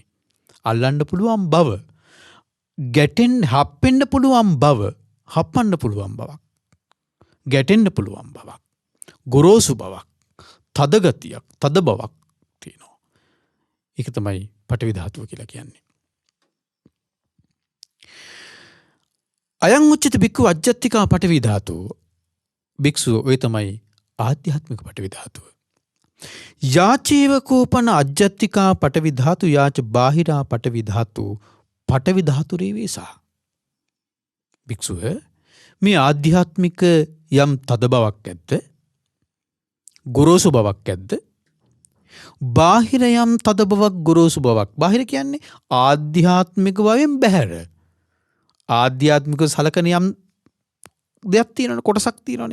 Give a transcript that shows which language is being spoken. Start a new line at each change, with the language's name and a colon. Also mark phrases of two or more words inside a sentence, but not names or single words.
Sinhala: අල්ලන්න පුළුවන් බව, හප්පෙන්න පුළුවන් බව, හප්පන්න පුළුවන් බවක්, ගැටෙන්න පුළුවන් බවක්, ගොරෝසු බවක්, තද ගතියක්, තද බවක් තියෙනවා. ඒක තමයි පඨවි ධාතුව කියලා කියන්නේ.
Pali: අයං උච්චිත බික්ඛු අජ්ජත්තිකා පඨවි ධාතුව.
Sinhala: භික්ෂුව ඔය තමයි ආධ්‍යාත්මික පඨවි ධාතුව.
Pali: යාචේව කෝපන අජ්ජත්තිකා පඨවි ධාතු යාච බාහිරා පඨවි ධාතු පඨවි ධාතු රේවේසා.
Sinhala: භික්ෂුව මේ ආධ්‍යාත්මික යම් තද බවක් ඇද්ද? ගොරෝසු බවක් ඇද්ද? බාහිර යම් තද බවක්, ගොරෝසු බවක්. බාහිර කියන්නේ ආධ්‍යාත්මික භාවයෙන් බැහැර. ආධ්‍යාත්මික සලකන යම් දෙයක් තියෙනවනේ, කොටසක් තියෙනවනේ.